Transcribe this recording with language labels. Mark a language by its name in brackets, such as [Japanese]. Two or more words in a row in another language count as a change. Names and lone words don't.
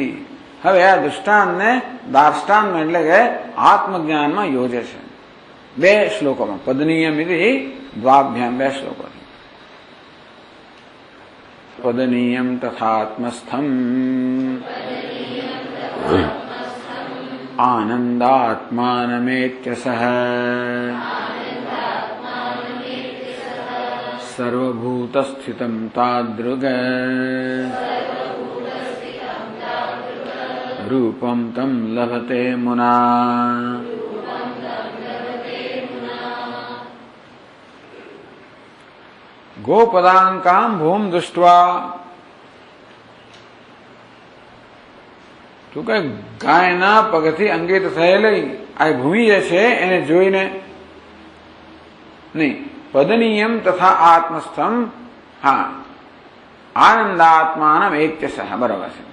[Gujarati] હવે આ દૃષ્ટાંતને દાર્ષ્ટાંતમાં એટલે કે આત્મજ્ઞાનમાં યોજે છે. 2 શ્લોકોમાં [Sanskrit] પદનીયમ દ્વાભ્યામ [Gujarati] 2 શ્લોકો. [Sanskrit] પદનીયમ તથાત્મસ્થમ आनन्दात्मानमेत्यसः सर्वभूतस्थितं तादृग रूपं तं लभते मुना। गोपदांकां भूम दृष्ट्वा, [Gujarati] તો કે ગાયના પગથી અંકિત થયેલી આ ભૂમિ જે છે એને જોઈને નહીં, [Sanskrit] પદનીયમ તથા આત્મસ્થમ, [Gujarati] હા [Sanskrit] આનંદાત્માનમ એક્યસઃ, [Gujarati] બરાબર છે.